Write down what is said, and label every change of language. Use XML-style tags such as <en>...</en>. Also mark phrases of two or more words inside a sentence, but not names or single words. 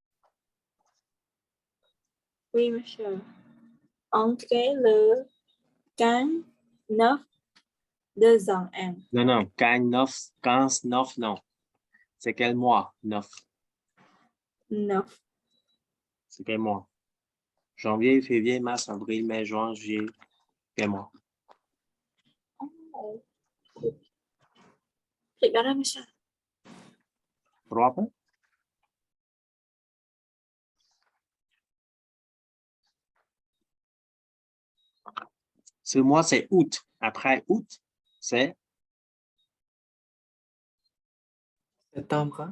<fr>Oui, monsieur. Entrez le 9 201. Non, non, 15, 9, non. C'est quel mois? 9. 9. C'est quel mois? Janvier, février, mars, avril, mai, juin, juillet. Quel mois?</fr> <vi>Dịch đó là sao?</vi> <fr>3 fois? Ce mois, c'est août. Après août, c'est? Septembre.</fr>